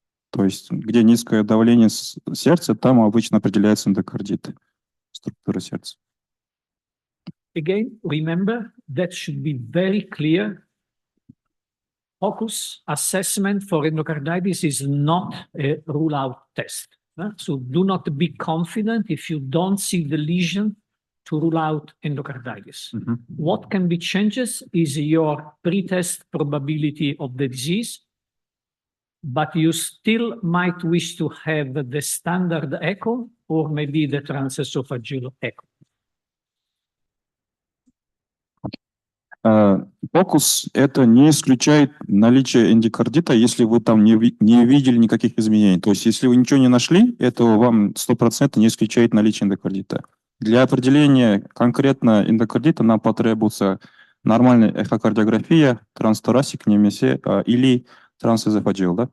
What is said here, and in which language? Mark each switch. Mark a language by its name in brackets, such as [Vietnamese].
[Russian] То есть где низкое давление сердца, там обычно определяется эндокардит, структура сердца. [English] Again, remember that should be very clear. POCUS assessment for endocarditis is not a rule-out test. So do not be confident if you don't see the lesion to rule out endocarditis. What can be changes is your pretest probability of the disease, but you still might wish to have the standard echo or maybe the transesophageal echo. [Russian] POCUS это не исключает наличие эндокардита, если вы там не видели никаких изменений. То есть если вы ничего не нашли, это вам 100% не исключает наличие эндокардита. Для определения конкретно эндокардита нам потребуется нормальная эхокардиография, трансторасик, или трансэзофагеал, да?